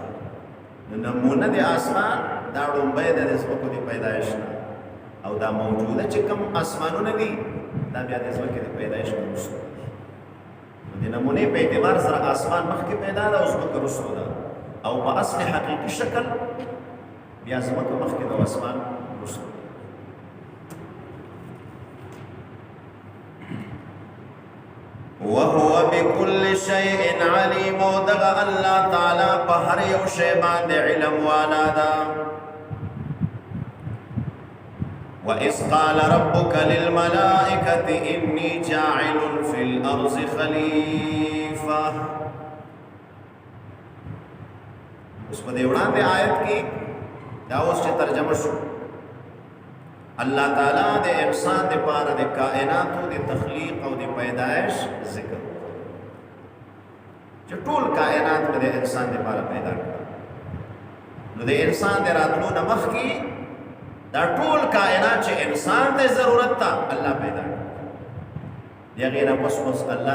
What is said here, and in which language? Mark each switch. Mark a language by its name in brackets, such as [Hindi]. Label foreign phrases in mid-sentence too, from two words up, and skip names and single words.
[Pashto] نو نمونه د آسمان دا ړومبی د ځمکو د پیدایش نه او دا موجوده چې کوم آسمانونه دي دا بیا د ځمکې د پیدایش نه وروسته دي. نو د نمونې په اعتبار سره آسمان مخکې پیدا ده او ځمکه وروسته ده او په اصل حقیقي شکل بیا ځمکه مخکې ده او آسمان وروسته ده. [Arabic] وهو بكل شيء عليم. [Pashto] دغه الله تعالی په هر یو شی باندې علم والا ده. [Arabic] وإذ قال ربك للملائكة إني جاعل في الأرض خليفة. [Pashto] اوس په دې وړاندې آیت کې دا اوس چې ترجمه شو الله تعالی د انسان د پاره د کائناتو د تخلیق او د پیدائش ذکر چې ټول کائنات په د انسان د پاره پیدا کړ نو د انسان د راتلو نه مخکې دا ټول کائنات چې انسان ته ضرورت تا الله پیدا کړ دغه نه پس الله